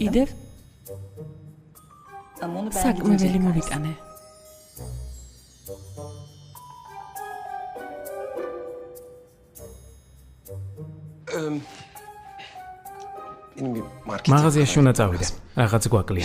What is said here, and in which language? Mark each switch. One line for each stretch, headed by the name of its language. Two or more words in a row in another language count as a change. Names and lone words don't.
Georgian: კიდევ
Turkish: Ama onu ben
Georgian: საკმეველი
Turkish: gidince yakarsın.
Georgian: მოვიტანე.
Turkish: Benim bir market
Georgian: მაღაზიაში უნდა წავიდე. რაღაც
Turkish: Bir
Georgian: გვაკლია.